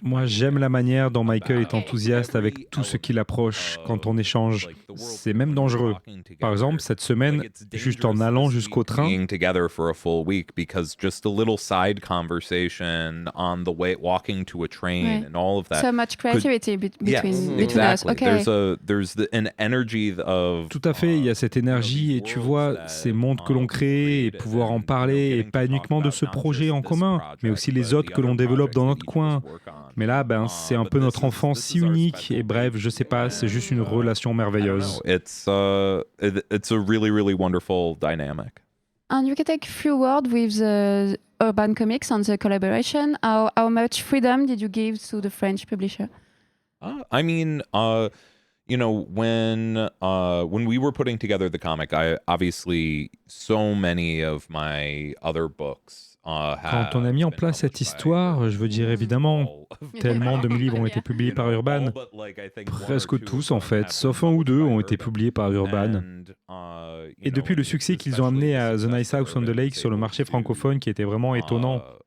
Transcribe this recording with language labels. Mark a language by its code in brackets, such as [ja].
[fr] Moi, j'aime la manière dont Michael est enthousiaste avec tout ce qui l'approche quand on échange. C'est même dangereux. Par exemple, cette semaine, juste en allant jusqu'au train, [en] Being together for a full week because just a little side conversation on the way walking to a train [fr] Ouais. [en] and all of that. So much creativity between us. Exactly. Okay. There's an energy of [fr] tout à fait, il y a cette énergie et tu vois, ces mondes que l'on crée et pouvoir en parler et pas uniquement de ce projet en commun, mais aussi les autres que l'on développe dans notre coin. Mais là, c'est un peu notre enfance si unique et bref, je sais pas, c'est juste une relation merveilleuse. [en] It's a really, really wonderful dynamic. And you can take few words with the Urban Comics on the collaboration. How much freedom did you give to the French publisher? I mean, when we were putting together the comic, I obviously so many of my other books. [fr] Quand on a mis en place cette histoire, je veux dire évidemment, tellement de mes livres ont été publiés par Urban, presque tous en fait, sauf un ou deux ont été publiés par Urban. Et depuis le succès qu'ils ont amené à The Nice House on the Lake sur le marché francophone qui était vraiment étonnant.